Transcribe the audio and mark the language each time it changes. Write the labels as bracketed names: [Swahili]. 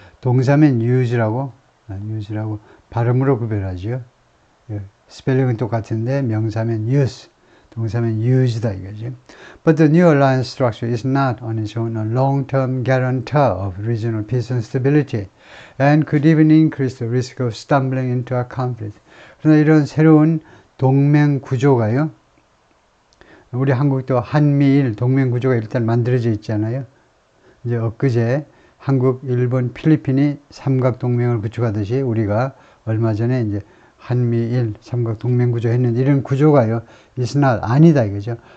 [Korean] 동사면 use라고 발음으로 구별하죠. 스펠링은 똑같은데 명사면 use, 동사면 use다 이거죠. [English] But the new alliance structure is not on its own a long-term guarantor of regional peace and stability, and could even increase the risk of stumbling into a conflict. [Korean] 그러나 이런 새로운 동맹 구조가요, 우리 한국도 한미일 동맹구조가 일단 만들어져 있잖아요. 이제 엊그제 한국, 일본, 필리핀이 삼각동맹을 구축하듯이 우리가 얼마 전에 이제 한미일 삼각동맹구조 했는데 이런 구조가요, [English] is not, [Korean] 아니다 이거죠.